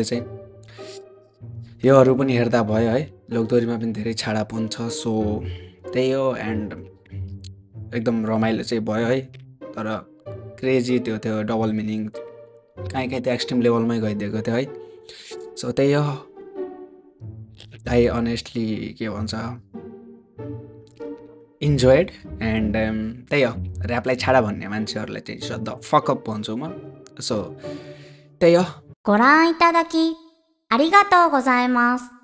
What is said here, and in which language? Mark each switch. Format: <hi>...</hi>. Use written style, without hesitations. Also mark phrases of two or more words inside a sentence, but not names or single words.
<ne>चाहिँ योहरू पनि हेर्दा भयो है लोकदोरीमा पनि धेरै छाडापन छ सो त्यही हो एन्ड एकदम रमाइलो चाहिँ भयो है तर क्रेजी त्यो थियो</ne> <en>double meaning</en> <ne>काहीँ त्यो</ne> <en>extreme level</en> <ne>गइदिएको थियो है सो त्यही हो</ne> <en>I honestly</en> <ne>के भन्छ</ne> <en>enjoyed and</en> <ne>त्यही हो ऱ्यापलाई छाडा भन्ने मान्छेहरूलाई चाहिँ सद फकअप भन्छु म सो त्यही हो</ne> <ja>ご覧いただきありがとうございます。</ja>